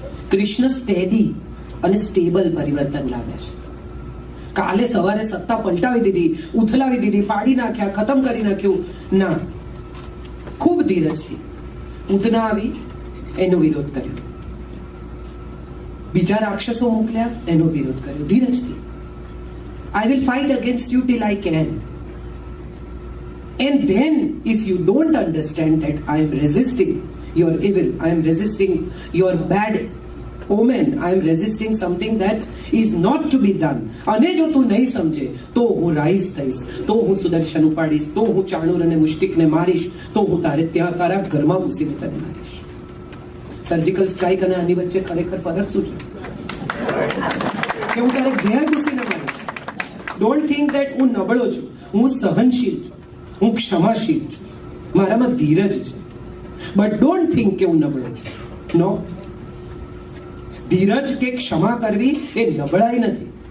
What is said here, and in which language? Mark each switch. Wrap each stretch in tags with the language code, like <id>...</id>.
<gu>Krishna steady અને stable પરિવર્તન લાવે છે. કાલે સવારે સત્તા પલટાવી દીધી, ઉથલાવી દીધી, પાડી નાખ્યા, ખતમ કરી નાખ્યું, ના. ખૂબ ધીરજથી ઉધના આવી એનો વિરોધ કર્યો, બીજા રાક્ષસો મોકલ્યા એનો વિરોધ કર્યો. ધીરજથી</gu> <en>I will fight against you till I can. And then if you don't understand that I am resisting your evil, I am resisting your bad omen, I am resisting something that is not to be done,</en> <gu>અને જો તું નહીં સમજે તો હું rice થઈશ, તો હું સુદર્શન ઉપાડીશ, તો હું ચાણૂર અને મુષ્ટિકને મારીશ, તો હું ત્યાં તારા ઘરમાં ઘૂસીને તને મારીશ. સર્જિકલ સ્ટ્રાઇક અને આની વચ્ચે ખરેખર ફરક શું છે? કે હું તારે ઘેર ઘૂસીને મારીશ.</gu> <en>don't think that</en> <gu>હું નબળો છું. હું સહનશીલ છું, હું ક્ષમાશીલ છું, મારામાં ધીરજ છે.</gu> <en>but don't think</en> <gu>કે હું નબળો છું.</gu> <en>no,</en> <gu>ધીરજ કે ક્ષમા કરવી એ નબળાઈ નથી.</gu>